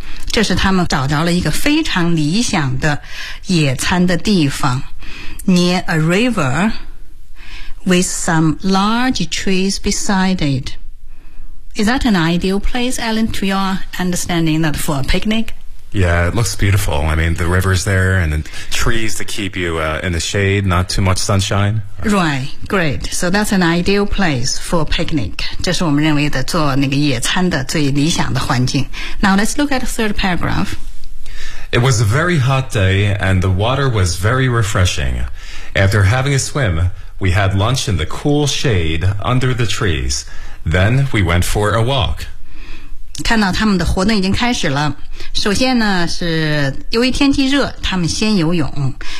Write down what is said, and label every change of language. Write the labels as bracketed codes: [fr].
[zh] 这是他们找到了一个非常理想的野餐的地方 [en] near a river,with some large trees beside it. Is that an ideal place, Alan, to your understanding that for a picnic? Yeah, it looks beautiful. I mean, the river's there and the trees to keep you in the shade, not too much sunshine. Right, great. So that's an ideal place for a picnic. [zh] 这是我们认为的做那个野餐的最理想的环境。 [en] Now let's look at the third paragraph. It was a very hot day and the water was very refreshing. After having a swim... We had lunch in the cool shade under the trees. Then we went for a walk. [zh] 看到他们的活动已经开始了。首先呢，是由于天气热，他们先游泳。